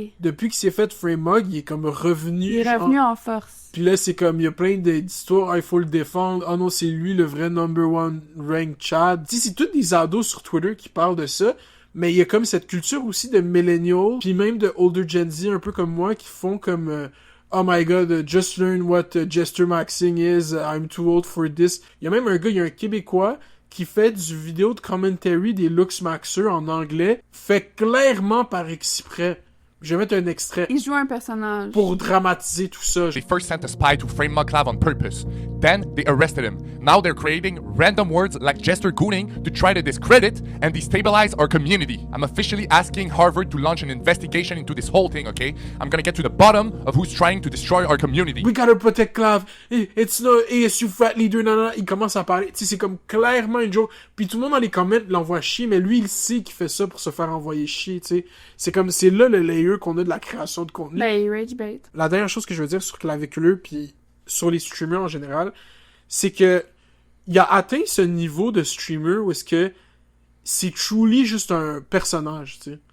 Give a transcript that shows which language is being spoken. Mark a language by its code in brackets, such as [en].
[fr] Depuis qu'il s'est fait Free Mug, il est comme revenu. Il est revenu en force. Puis là, c'est comme, il y a plein d'histoires, il faut le défendre. Oh non, c'est lui le vrai #1 rank Chad. Tu sais, c'est tous des ados sur Twitter qui parlent de ça, mais il y a comme cette culture aussi de millennials, puis même de older Gen Z, un peu comme moi, qui font comme... [en] oh my god, just learn what Jester Maxing is, I'm too old for this. [fr] Il y a même un gars, il y a un Québécois qui fait du vidéo de commentary des Luxmaxers en anglais, fait clairement par exprès. Je vais mettre un extrait. Il joue un personnage. Pour dramatiser tout ça. [en] They first sent a spy to frame Mugclav on purpose. Then they arrested him. Now they're creating random words like Jester Gooning to try to discredit and destabilize our community. I'm officially asking Harvard to launch an investigation into this whole thing, okay? I'm gonna get to the bottom of who's trying to destroy our community. We gotta protect Clav. It's no ASU frat leader, nanana. [fr] Il commence à parler. Tu sais, c'est comme clairement une joke. Puis tout le monde dans les comments l'envoie chier, mais lui, il sait qu'il fait ça pour se faire envoyer chier, tu sais. C'est comme, c'est là le layer qu'on a de la création de contenu. Ben, rage bait. La dernière chose que je veux dire sur Claviculeux puis sur les streamers en général, c'est que il a atteint ce niveau de streamer où est-ce que c'est truly juste un personnage, tu sais.